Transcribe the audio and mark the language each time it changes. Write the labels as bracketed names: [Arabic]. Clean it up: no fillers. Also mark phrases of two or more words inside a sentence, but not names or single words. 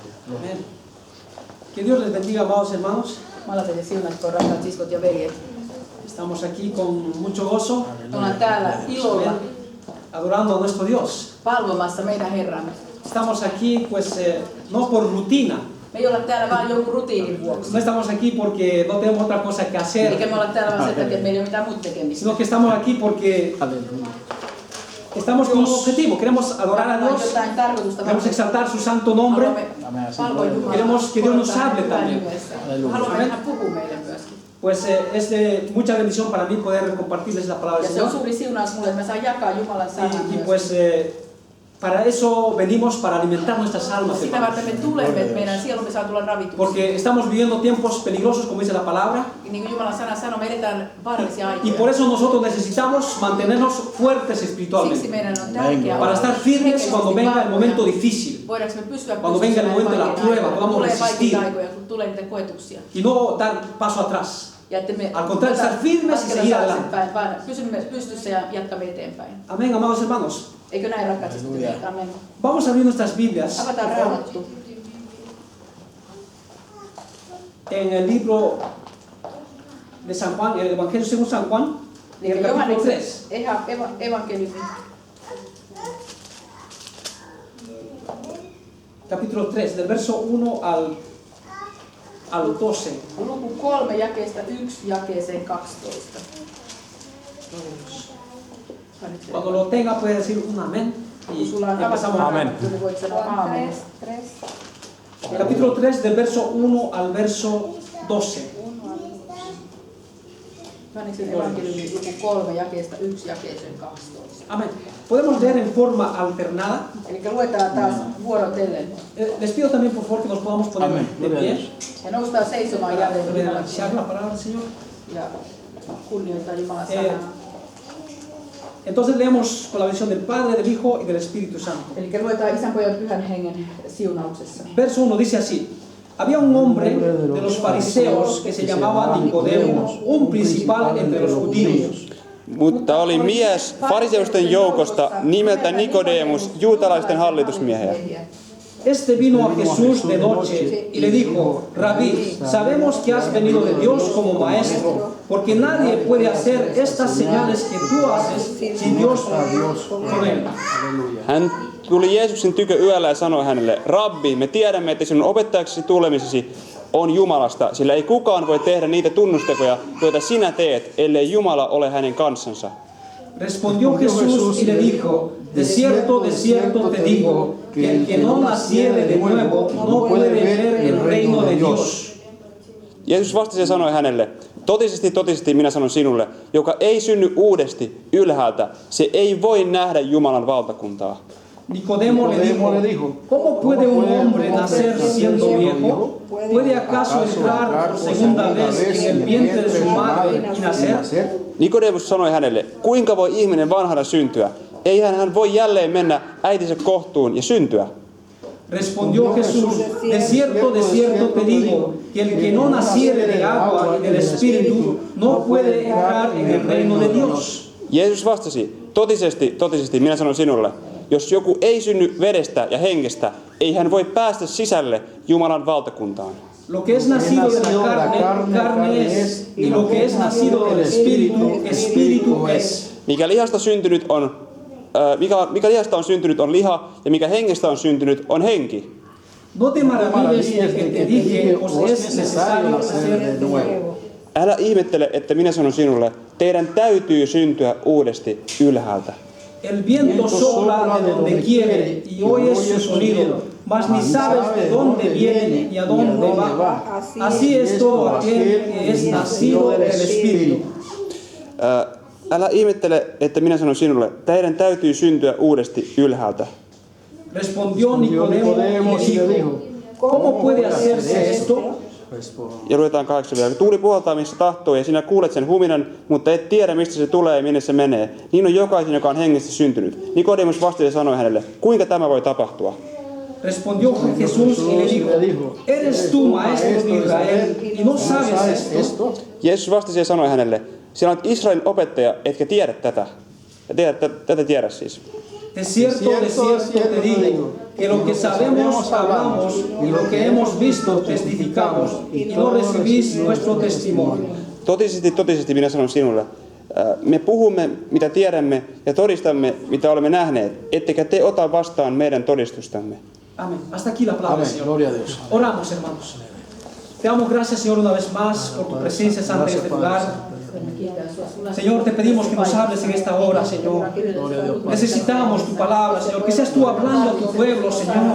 [Spanish] Amén. Que Dios les bendiga, amados hermanos. [Finnish] Jumala teille siunaskoon, rakkaat siskot ja veljet. [Spanish] Estamos aquí con mucho gozo, [Finnish] Ollaan täällä ilolla [Spanish] adorando a nuestro Dios. [Finnish] palvomassa meidän Herramme. [Spanish] Estamos aquí, pues, no por rutina. [Finnish] Me ei olla täällä vaan jonkun rutiinin vuoksi. [Spanish] No estamos aquí porque no tenemos otra cosa que hacer, [Finnish] Eikä me olla täällä vaan sen takia, että meillä ei ole mitään muuta tekemistä. [Spanish] sino que estamos aquí porque estamos con un objetivo. Queremos adorar a Dios, [Finnish] Jotain tarkoitusta. [Spanish] queremos exaltar su santo nombre. [Finnish] Palvoa Jumalaa. [Spanish] Queremos que Dios nos hable también. [Finnish] Haluamme, että hän puhuu meille myöskin. [Spanish] Pues es de mucha bendición para mí poder compartirles la palabra [Finnish] Ja [Spanish] del [Finnish] se on [Spanish] Señor. [Finnish] suuri siunaus mulle, että mä saan jakaa Jumalan sanan [Spanish] Y [Finnish] myös. [Spanish] pues para eso venimos, para alimentar nuestras almas, [Finnish] Sitä [Spanish] hermanos. [Finnish] varten me tulemme, että meidän sielumme saa tulla ravituksi. [Spanish] Porque estamos viviendo tiempos peligrosos, como dice la palabra. [Finnish] Niin kuin Jumalan sana sanoo, me eletään vaarallisia [Spanish] Y [Finnish] aikoja. [Spanish] por eso nosotros necesitamos mantenernos fuertes [Finnish] Siksi [Spanish] espiritualmente. [Finnish] meidän on tärkeää [Spanish] Para estar firmes cuando venga el momento difícil. [Finnish] Voidaanko me pysyä [Spanish] Cuando venga el momento de la prueba, podamos [Finnish] tulee [Spanish] resistir. [Finnish] vaikeita aikoja, kun tulee niitä koetuksia. [Spanish] Y no dar paso atrás. [Finnish] Ja että me [Spanish] Al contrario, estar firmes y seguir adelante. [Finnish] taaksepäin, vaan pysymme pystyssä ja jatkamme eteenpäin. [Spanish] Amén, amados hermanos. [Finnish] Eikö näin, rakkaat siskot? [Spanish] Amen. Vamos a abrir nuestras Biblias [Finnish] Avataan Raamattu. [Spanish] en el libro de San Juan, en el Evangelio según San Juan, en el capítulo 3. [Finnish] Evankeliumi. [Spanish] Capítulo 3, del verso 1 al 12. [Finnish] Luku 3 jakeesta 1 jakeeseen 12. [Spanish] Cuando lo tenga puede decir un amén. [Finnish] Kun [Spanish] Y [Finnish] sulla on [Spanish] empezamos. [Finnish] avattu [Spanish] Amen. [Finnish] Raamattu, niin voit sanoa aamen. [Spanish] Capítulo 3, del verso 1 al verso 12. [Finnish] Johanneksen evankeliumi luku 3 jakeesta 1 jakeeseen 12. [Spanish] Amén. Podemos leer en forma alternada. [Finnish] Eli luetaan taas vuorotellen. [Spanish] Les pido también por favor que nos podamos poner Amén. de pie. [Finnish] Ja noustaan seisomaan [Spanish] Para [Finnish] jälleen Jumalan [Spanish] anunciar la palabra del Señor. [Finnish] ja kunnioittaa Jumalan sanaa. [Spanish] Entonces leemos con la bendición del Padre, del Hijo y del Espíritu Santo. [Finnish] Eli luetaan Isän, Pojan, Pyhän Hengen siunauksessa. [Spanish] Verso 1 dice así: había un hombre de los fariseos que se llamaba Nicodemo, un principal entre los judíos. [Finnish] Mutta oli mies fariseusten joukosta nimeltä Nikodemus, juutalaisten hallitusmiehiä. [Spanish] Este vino a Jesús de noche y le dijo: Rabí, sabemos que has venido de Dios como maestro, porque nadie puede hacer estas señales que tú haces si Dios con él. [Finnish] Hän tuli Jeesuksen tykö yöllä ja sanoi hänelle: Rabbi, me tiedämme, että sinun opettajaksi tulemisesi on Jumalasta, sillä ei kukaan voi tehdä niitä tunnustekoja, joita sinä teet, ellei Jumala ole hänen kanssansa. [Spanish] Respondió Jesús y le dijo: de cierto te digo, que el que no naciere de nuevo no puede ver el reino de Dios. [Finnish] Jeesus vastasi ja sanoi hänelle: Totisesti, totisesti minä sanon sinulle, joka ei synny uudesti ylhäältä, se ei voi nähdä Jumalan valtakuntaa. [Spanish] Nicodemo le dijo: ¿Cómo puede un hombre nacer siendo viejo? ¿Puede acaso entrar por segunda vez en el vientre de su madre y nacer? [Finnish] Nikodemus sanoi hänelle: Kuinka voi ihminen vanhana syntyä? Eihän hän voi jälleen mennä äitinsä kohtuun ja syntyä. [Spanish] Respondió Jesús: de cierto te digo, que el que no naciere de agua y del Espíritu no puede entrar en el reino de Dios. [Finnish] Jeesus vastasi: Totisesti, totisesti minä sanon sinulle, jos joku ei synny vedestä ja hengestä, ei hän voi päästä sisälle Jumalan valtakuntaan. [Spanish] Lo que es nacido de la carne es, y lo que es nacido del Espíritu, espíritu es. [Finnish] Mikä lihasta on syntynyt on liha, ja mikä hengestä on syntynyt on henki. [Spanish] No te maravilles de que te dije, os es necesario nacer de nuevo. [Finnish] Älä ihmettele, että minä sanon sinulle, teidän täytyy syntyä uudesti ylhäältä. [Spanish] El viento sopla de donde quiere y oyes su sonido, mas ni sabes de dónde viene y a dónde va. Así es todo aquel que es nacido del Espíritu. [Finnish] Älä ihmettele, että minä sanon sinulle, teidän täytyy syntyä uudesti ylhäältä. [Spanish] Respondió Nicodemo y le dijo: ¿Cómo puede hacerse esto? [Finnish] Ja luetaan 8 vielä. Tuuli puhaltaa missä tahtoo ja sinä kuulet sen huminan, mutta et tiedä mistä se tulee ja minne se menee. Niin on jokaisen, joka on hengestä syntynyt. Nikodemus vastasi ja sanoi hänelle: Kuinka tämä voi tapahtua? [Spanish] Respondió Jesús y le dijo: ¿Eres tú maestro de Israel y no sabes esto? [Finnish] Jeesus vastasi ja sanoi hänelle: Sinä olet Israelin opettaja, etkä tiedä tätä. Ja tätä tiedä siis. [Spanish] De cierto te digo, que lo que sabemos hablamos y lo que hemos visto testificamos, y no recibís nuestro testimonio. [Finnish] Totisesti minä sanon sinulle, me puhumme mitä tiedämme ja todistamme mitä olemme nähneet, ettekä te ota vastaan meidän todistustamme. [Spanish] Amén. Hasta aquí la palabra, Amén. Señor. Gloria a Dios. Oramos, hermanos. Te damos gracias, Señor, una vez más por tu presencia santa en este lugar. Señor, te pedimos que nos hables en esta hora, Señor. Necesitamos tu palabra, Señor. Que seas tú hablando a tu pueblo, Señor.